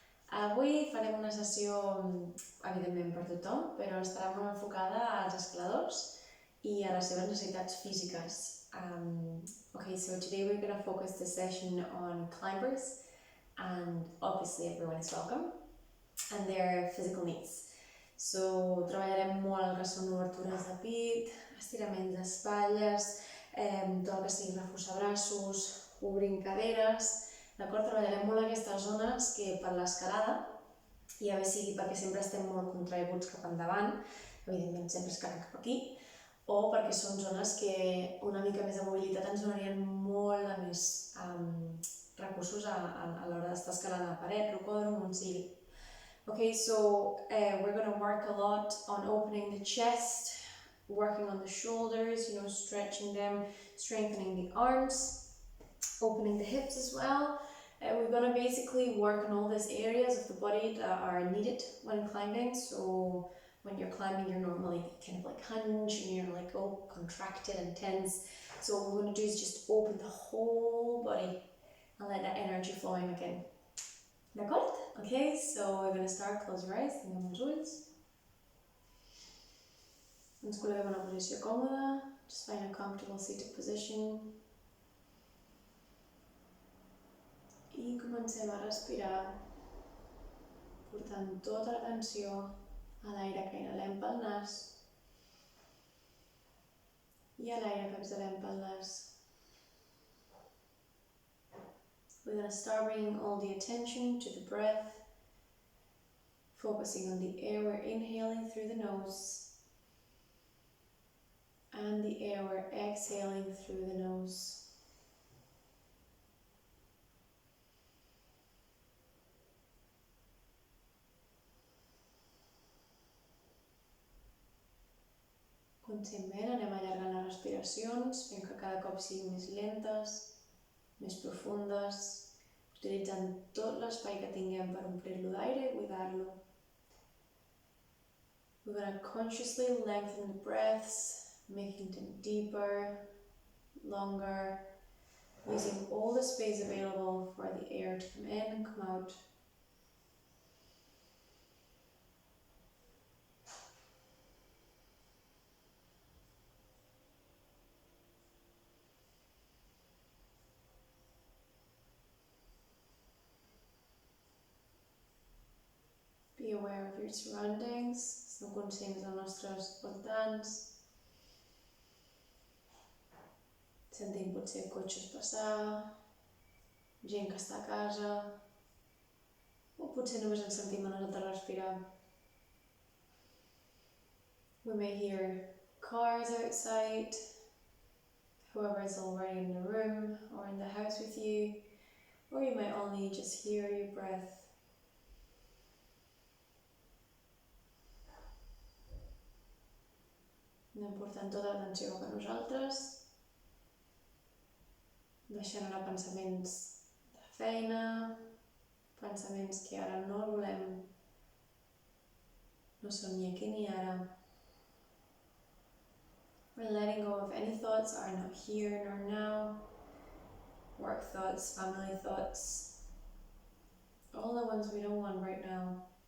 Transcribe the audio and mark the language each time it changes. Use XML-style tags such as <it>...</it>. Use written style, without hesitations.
<ca>Avui farem una sessió, evidentment per tothom, però estarà molt enfocada als escaladors i a les seves necessitats físiques.</ca> <en>Okay, so today we're going to focus the session on climbers, and obviously everyone is welcome, and their physical needs.</en> <ca>So treballarem molt el que són obertures de pit, estiraments d'espatlles, tot el que sigui reforçar braços, obrint caderes, d'acord? Treballarem molt aquestes zones que per l'escalada, ja bé sigui perquè sempre estem molt contraïguts cap endavant, evidentment sempre es carreguen cap aquí, o perquè són zones que una mica més de mobilitat ens donarien molt de més recursos a l'hora d'estar escalant a paret, rocòdrom, on sigui.</ca> <en>Okay, so we're going to work a lot on opening the chest, working on the shoulders, stretching them, strengthening the arms, opening the hips as well. We're going to basically work on all these areas of the body that are needed when climbing. So when you're climbing, you're normally kind of like hunch and you're like all contracted and tense. So what we're going to do is just open the whole body and let that energy flowing again.</en> <ca>D'acord?</ca> <en>Okay, so we're going to start. Close your eyes,</en> <ca>tanquem els ulls. Ens col·loquem en una posició còmoda.</ca> <en>Just find a comfortable seated position.</en> <ca>I comencem a respirar, portant tota l'atenció a l'aire que inhalem pel nas i a l'aire que exhalem pel nas.</ca> <en>We're going to start bringing all the attention to the breath, focusing on the air we're inhaling through the nose and the air we're exhaling through the nose.</en> <ca>Conscientment anem allargant les respiracions, fent que cada cop siguin més lentes, més profundes, utilitzant tot l'espai que tinguem per omplir-lo d'aire i buidar-lo.</ca> <en>We're going to consciously lengthen the breaths, making them deeper, longer, using all the space available for the air to come in and come out. Be aware of your surroundings,</en> <ca>sou conscients dels nostres voltants. Sentim potser cotxes passar, gent que està a casa, o potser només ens sentim a nosaltres respirar.</ca> <en>We may hear cars outside, whoever is already in the room or in the house with you, or you might only just hear your breath.</en> <ca>Anem portant tota l'atenció cap a nosaltres, deixant anar pensaments de feina, pensaments que ara no volem, no són ni aquí ni ara.</ca> <en>We're letting go of any thoughts are not here nor now, work thoughts, family thoughts, all the ones we don't want right now.</en>